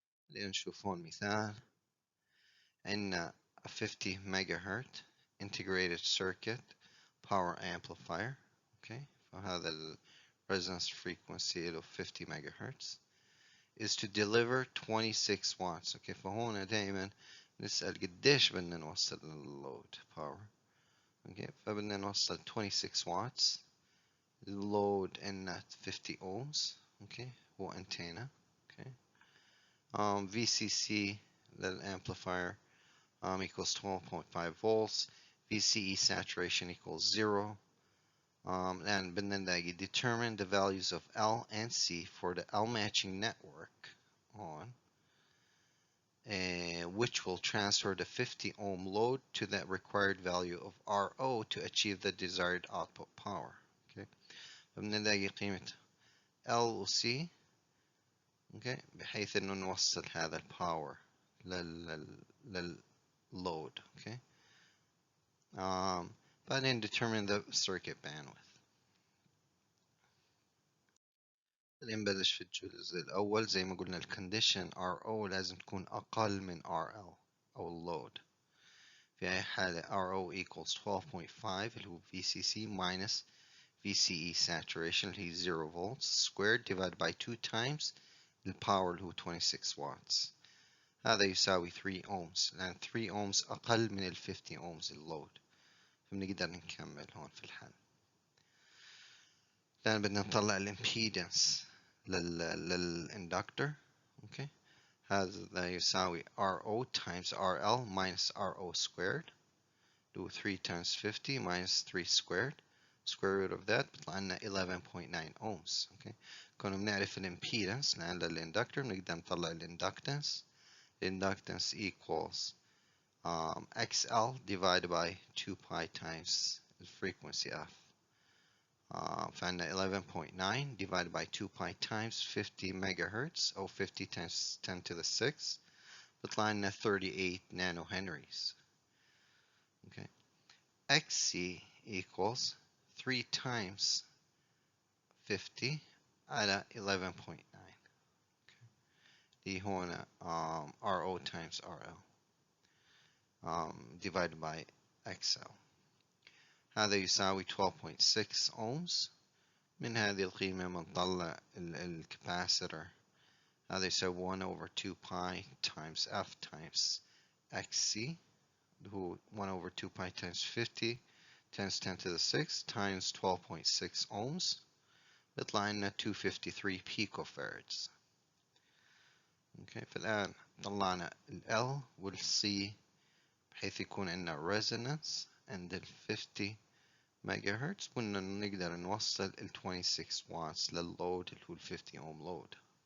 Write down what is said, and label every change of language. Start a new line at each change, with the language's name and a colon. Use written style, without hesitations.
Arabic: خلينا نشوف هون مثال. عندنا
English: a 50 megahertz integrated circuit power amplifier. Okay,
Arabic: فهذا ال
English: resonance frequency له 50 megahertz is to deliver 26 watts.
Arabic: Okay, فهون دائما نسأل قديش بدنا نوصل للload power. Okay, فبدنا نوصل 26 watts.
English: Load in 50 ohms. Okay,
Arabic: هو
English: antenna. Okay. VCC للamplifier equals 12.5 volts. VCE saturation equals 0. And
Arabic: بدنا نلاقي
English: determine the values of L and C for the L matching network on which will transfer the 50 ohm load to the required value of RO to achieve the desired output power. Okay.
Arabic: فبدنا نلاقي قيمة L و C.
English: Okay.
Arabic: بحيث انه نوصل هذا الباور للload.
English: Okay.
Arabic: بعدين
English: determine the circuit bandwidth.
Arabic: خلينا نبلش في الجزء الأول. زي ما قلنا الكونديشن RO لازم تكون أقل من RL أو اللود. في أي حالة
English: RO equals 12.5
Arabic: اللي هو
English: VCC minus VCE saturation
Arabic: اللي هي
English: 0 volts squared divided by 2 times
Arabic: الباور اللي هو
English: 26 watts.
Arabic: هذا يساوي 3 ohms لأن 3 ohms أقل من ال 50 ohms اللود. فبنقدر نكمل هون في الحل. الآن بدنا نطلع الامبيدنس للإندكتور. اوكي هذا يساوي
English: RO times RL minus RO squared. Do 3 times 50 minus 3 squared. Square root of that بيطلع لنا 11.9 ohms.
Arabic: اوكي كنا بنعرف الامبيدنس لأن للإندكتور بنقدر نطلع الإندكتنس.
English: Inductance equals XL divided by 2 pi times the frequency F.
Arabic: فعندنا
English: 11.9 divided by 2 pi times 50 megahertz or 50 times 10 to the 6
Arabic: بيطلع لنا
English: 38 nanohenries. Okay. XC equals 3 times 50 على 11.9. Okay.
Arabic: دي هنا
English: RO times RL divided by XL.
Arabic: هذا يساوي 12.6 ohms. من هذه القيمة بنطلع الكاباسيتور. هذا يساوي 1 over 2 pi times F times XC اللي هو
English: 1 over 2 pi times 50 times 10 to the 6 times 12.6 ohms
Arabic: بيطلع لنا
English: 253 picofarads. Okay.
Arabic: فالآن طلعنا ال L وال C بحيث يكون عندنا resonance عند ال 50 megahertz كنا نقدر نوصل ال
English: 26 watts
Arabic: لللود اللي هو ال 50 ohm load.